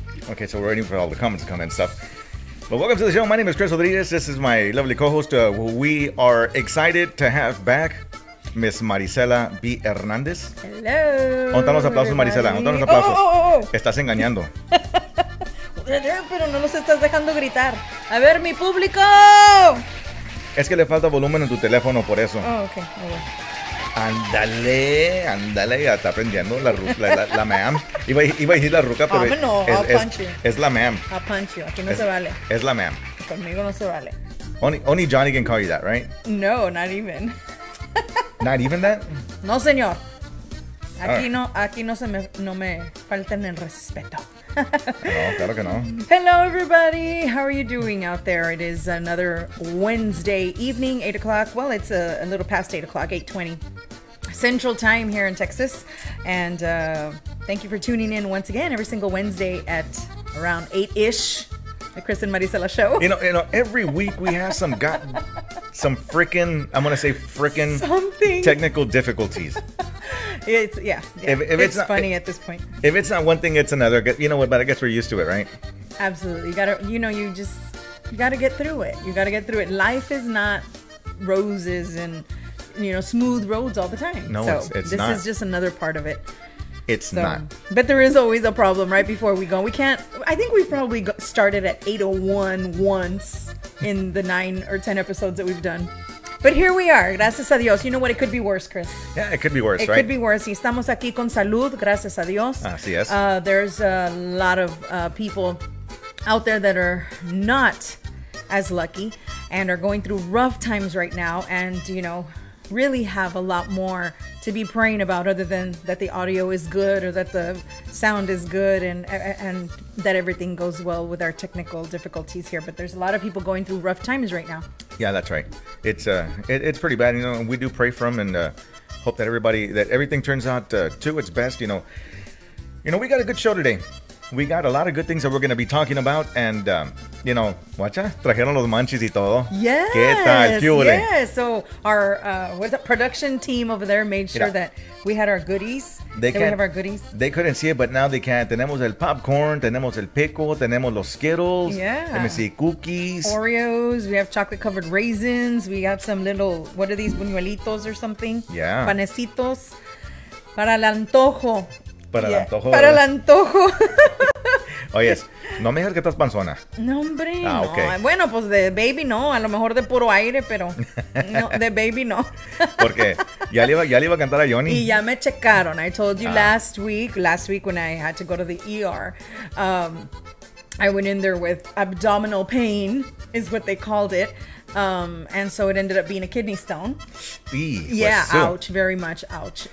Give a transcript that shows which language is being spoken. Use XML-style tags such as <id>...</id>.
<en>okay, so we're waiting for all the comments to come in and stuff. But welcome to the show. My name is Chris Rodriguez. This is my lovely co-host. We are excited to have back Miss Marisela B. Hernández. Hello.</en> <es>¿Dónde están los aplausos, Marisela? ¿Dónde están los aplausos? Estás engañando. Pero no nos estás dejando gritar. A ver, mi público. Es que le falta volumen en tu teléfono, por eso.</es> <en>Oh, ok.</en> <es>Ándale, ya está aprendiendo la ma'am. Iba a decir la ruca, pero no, es la ma'am. I'll punch you. Aquí no se vale. Es la ma'am. Conmigo no se vale.</es> <en>Only Johnny can call you that, right? No, not even. Not even that?</en> <es>No, señor. Aquí no me falten el respeto. No, claro que no.</es> <en>Hello, everybody. How are you doing out there? It is another Wednesday evening, 8 o'clock. Well, it's a little past 8 o'clock, 8:20 Central Time here in Texas. And thank you for tuning in once again every single Wednesday at around 8-ish. The Chris and Marisela show. You know, every week we have some frickin', I'm going to say frickin' something technical difficulties. If it's not funny at this point. If it's not one thing, it's another. You know what? But I guess we're used to it, right? Absolutely. You gotta get through it. You gotta get through it. Life is not roses and smooth roads all the time. No, so it's not. This is just another part of it. It's not. But there is always a problem right before we go. We can't. I think we've probably started at 8:01 once in the 9 or 10 episodes that we've done. But here we are, gracias a Dios. You know what? It could be worse, Chris. Yeah, it could be worse, right? It could be worse.</en> <es>Y estamos aquí con salud, gracias a Dios. Así es.</es> <en>There's a lot of people out there that are not as lucky and are going through rough times right now, and really have a lot more to be praying about, other than that the audio is good or that the sound is good and that everything goes well with our technical difficulties here. But there's a lot of people going through rough times right now. Yeah, that's right. It's pretty bad. And we do pray for them and hope that everything turns out to its best. We got a good show today. We got a lot of good things that we're going to be talking about, and</en> <es>you know, guacha, trajeron los manchis y todo.</es> <en>Yes.</en> <es>¿Qué tal? ¿Qué huele?</es> <en>Yes. So our what's that production team over there made sure</en> <es>Mira.</es> <en>that we had our goodies. They That we can't- have our goodies. They couldn't see it, but now they can.</en> <es>Tenemos el popcorn, tenemos el pickle, tenemos los Skittles.</es> <en>Yeah. Let me see, cookies. Oreos. We have chocolate covered raisins. We got some little, what are these, buñuelitos or something? Yeah.</en> <es>Panecitos. Para el antojo. Para el antojo, Para el ¿verdad? antojo. Oyes, no me digas que estás panzona. No, hombre. Ah, no.</es> <en>ok.</en> <es>Bueno, pues de baby no. A lo mejor de puro aire, pero no, de baby no. Porque ya le iba a cantar a Johnny. Y ya me checaron. I told you Ah.</es> <en>last week when I had to go to the ER, I went in there with abdominal pain, is what they called it. And so it ended up being a kidney stone.</en> <es>Sí,</es> <en>Yeah,</en> <es>pues, sí.</es> <en>ouch, very much ouch.</en>